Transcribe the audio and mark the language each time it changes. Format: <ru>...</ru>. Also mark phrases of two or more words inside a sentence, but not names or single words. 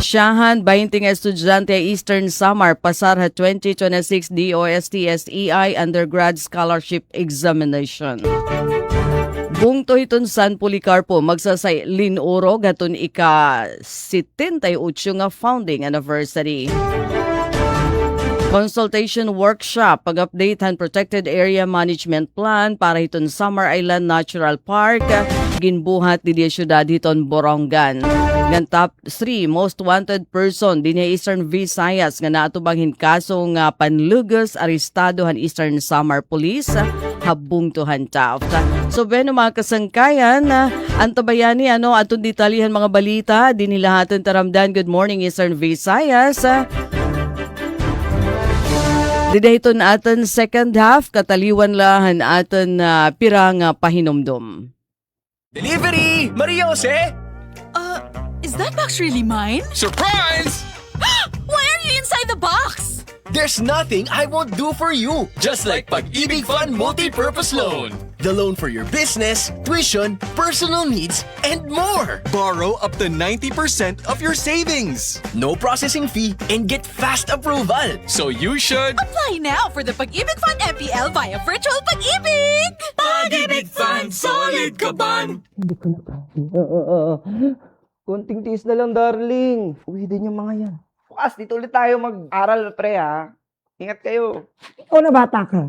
<war>Siyahan, 20 nga estudyante Eastern Samar pasar ha 2026 DOST-SEI Undergrad Scholarship Examination. Bungto hiton San Policarpo magsasay linuro gaton ika 78 nga founding anniversary.</war> <en>Consultation workshop</en> <war>pag-updatehan Protected Area Management Plan para hiton Summer Island Natural Park ginbuhat di syudad hiton Borongan. Ngan</war> <en>top 3 most wanted person</en> <war>din Eastern Visayas nga naatubang hinkaso nga panlugos arestado han Eastern Samar Police habung tuhan Taft. So beno mga kasangkayan, antabayani atong detalyihan mga balita din nila haton taramdan. Good morning Eastern Visayas. Didahiton aton</war> <en>second half</en> <war>kataliwan lahan aton pirang pahinomdom.</war> <en>Delivery! Maria Jose! Is that box really mine? Surprise! Why are you inside the box? There's nothing I won't do for you. Just like Pag-ibig Fund Multi-Purpose Loan. The loan for your business, tuition, personal needs, and more. Borrow up to 90% of your savings. No processing fee and get fast approval. So you should... Apply now for the Pag-ibig Fund MPL via Virtual Pag-ibig!</en> <tl>Pag-ibig Fund, solid ka ban! Konting tiis na lang, darling. Uwi din yung mga yan. Bukas, dito ulit tayo mag-aral, pre, ha? Ingat kayo. Ikaw na bata ka.</tl>